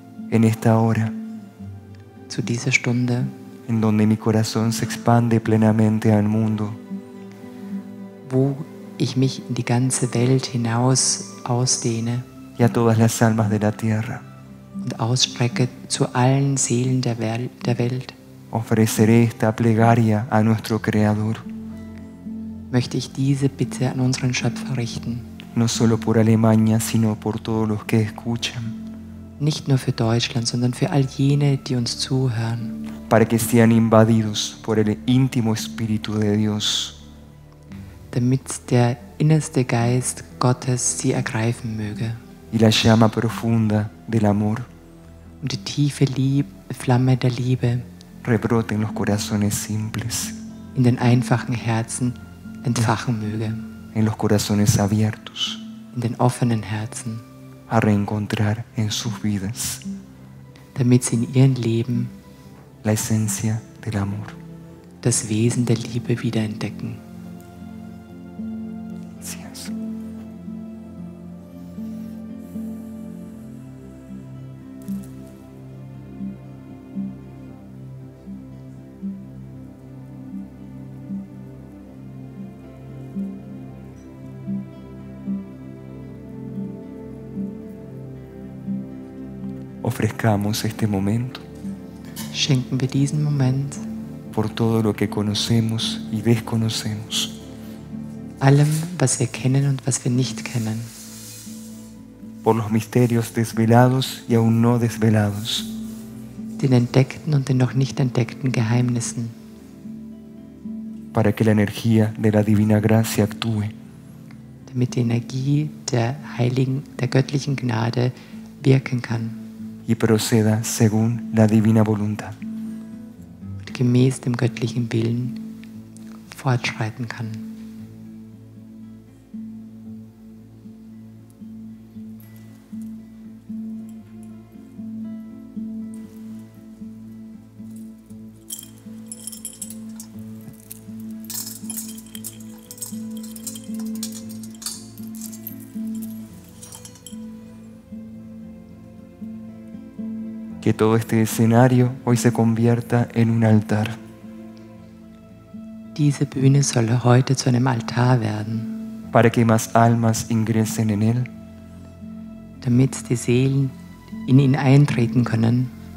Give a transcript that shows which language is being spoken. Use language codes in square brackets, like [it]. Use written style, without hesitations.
[es] en esta hora [de] Zu dieser Stunde, [es] en donde mi corazón se expande plenamente al mundo, [de] wo ich mich in die ganze Welt hinaus ausdehne [es] y a todas las almas de la tierra. [de] und ausstrecke zu allen Seelen der Welt, [es] Ofreceré esta plegaria a nuestro Creador, [de] möchte ich diese Bitte an unseren Schöpfer richten. [es] no solo por Alemania, sino por todos los que escuchan, [de] Nicht nur für Deutschland, sondern für all jene, die uns zuhören, [es] para que sean invadidos por el íntimo Espíritu de Dios, [de] damit der innerste Geist Gottes sie ergreifen möge [es] y la llama profunda del amor [de] und die tiefe Flamme der Liebe [es] rebrote en los corazones simples, [de] in den einfachen Herzen entfachen möge, [es] en los corazones abiertos, [de] in den offenen Herzen, [es] a reencontrar en sus vidas [de] damit sie in ihrem Leben [es] la esencia del amor. [de] das Wesen der Liebe wiederentdecken. [es] Gracias. Ofrezcamos este momento [de] Schenken wir diesen Moment [es] por todo lo que conocemos y desconocemos, [de] allem, was wir kennen und was wir nicht kennen, [es] por los misterios desvelados y aún no desvelados, [de] den entdeckten und den noch nicht entdeckten Geheimnissen, [es] para que la energía de la divina gracia actúe [de] damit die Energie der göttlichen Gnade wirken kann [es] y proceda según la divina voluntad. [de] und gemäß dem göttlichen Willen fortschreiten kann. [es] Que todo este escenario hoy se convierta en un altar, [de] Diese Bühne soll heute zu einem Altar werden, [es] para que más almas ingresen en él [de] damit die Seelen in ihn eintreten können